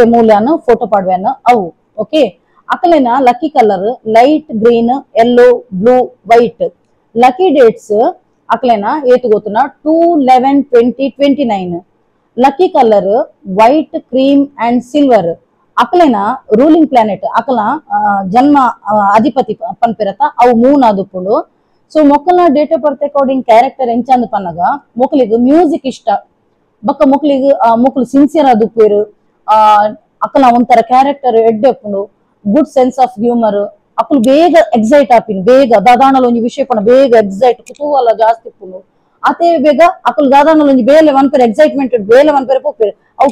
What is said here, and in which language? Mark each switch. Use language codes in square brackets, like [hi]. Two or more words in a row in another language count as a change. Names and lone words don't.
[tcy] ಮೂಲ್ಯನ ಫೋಟೋ ಪಾಡ್ವೆನ ಅವು ಓಕೆ ಅಕಲೆನ [en] lucky colour light green yellow blue white lucky dates [tcy] ಅಕ್ಲೆನ ಏತು ಗೊತ್ತುನ 2, 11, 20, 29 [en] lucky colour white cream and silver [tcy] ಅಕ್ಲೆನ [en] ruling planet [tcy] ಅಕಲ ಜನ್ಮ ಅಧಿಪತಿ ಪನ್ಪಿರತ ಅವು ಮೂನ್ ಆದುಪ್ಪುಂಡು ಸೊ ಮೊಕ್ಕಲ್ನ [en] date of birth according character [tcy] ಎಂಚಂದ್ ಪನ್ನಗ ಮೊಕ್ಲಿಗ್ ಮ್ಯೂಸಿಕ್ ಇಷ್ಟ ಬೊಕ್ಕ ಮೊಕ್ಲು ಸಿನ್ಸಿಯರ್ ಆದುಪ್ಪೇರು ಅಕಲ ಒಂಥರ ಕ್ಯಾರೆಕ್ಟರ್ ಎಡ್ಡೆ ಉಪ್ಪುಂಡು [en] good sense of humour [tcy] ಅಕುಲು ಬೇಗ ಎಕ್ಸೈಟ್ ಆಪಿನ್ ಬೇಗ ದಾದಾಣಲ್ ಒಂಜಿ ವಿಷಯ ಪಣ ಬೇಗ ಎಕ್ಸೈಟ್ ಕುತೂಹಲ ಜಾಸ್ತಿ ಉಪ್ಪುಂಡು ಅದೇ ಬೇಗ ಅಕುಲು ದಾದಾಣಲ್ ಒಂಜಿ ಬೇಲೆ ಮನ್ಪೆರೆ ಎಕ್ಸೈಟ್ಮೆಂಟ್ ಬೇಲೆ ಮನ್ಪೆರೆ ಪೋಪೆರು ಅವು